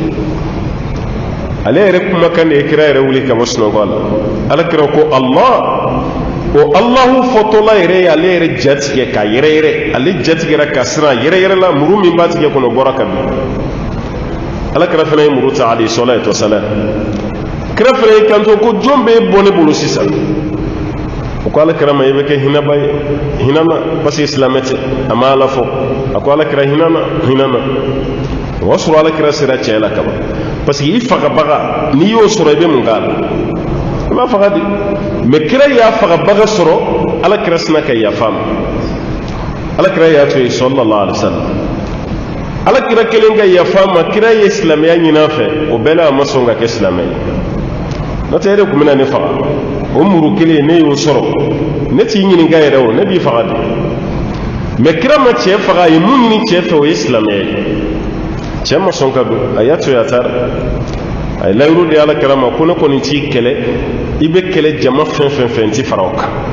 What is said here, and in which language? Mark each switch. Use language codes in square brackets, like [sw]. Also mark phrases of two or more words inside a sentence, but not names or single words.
[bm] ale yɛrɛ kumakan de ye kira yɛrɛ wuli ka bɔ sunɔgɔ la ala kira ko allah o allahu fɔtɔla yɛrɛ ye ale yɛrɛ jatigɛ ka yɛrɛ ale jatigɛra ka siran yɛrɛ la muru min b'a tigɛ kɔnɔ bɔra ka bin ala kira fana ye muru ta [ar] عليه الصلاة والسلام [bm] kira fana ye kanto ko jɔn bɛ bɔ ne bolo sisan o ko ala kira ma i bɛ kɛ hinaba ye hinana [fr] parce que [bm] silamɛ tɛ a ma ala fɔ a ko ala kira hinana o b'a sɔrɔ ala kira sera cɛ la kaban [fr] parce que [bm] i fagabaga n'i y'o sɔrɔ i bɛ mun k'a la i b'a faga di mais kira y'a fagabaga sɔrɔ ala kira sina ka yafa ma ala kira y'a to ye [ar] صلى الله عليه وسلم [bm] ala kira kelen ka yafa ma kira ye silamɛya ɲinan fɛ o bɛɛ la a ma sɔn ka kɛ silamɛ ye n'o tɛ e de tun bɛna ne faga o muru kelen ne y'o sɔrɔ ne t'i ɲininka yɛrɛ o ne b'i faga de mais kira ma cɛ faga a ye mun ɲini cɛ fɛ o ye silamɛya ye cɛ ma sɔn ka don a y'a to a taara a ye layiru de ala kira ma ko ne kɔni t'i kɛlɛ i bɛ kɛlɛ jama fɛn fɛn n t'i fara o kan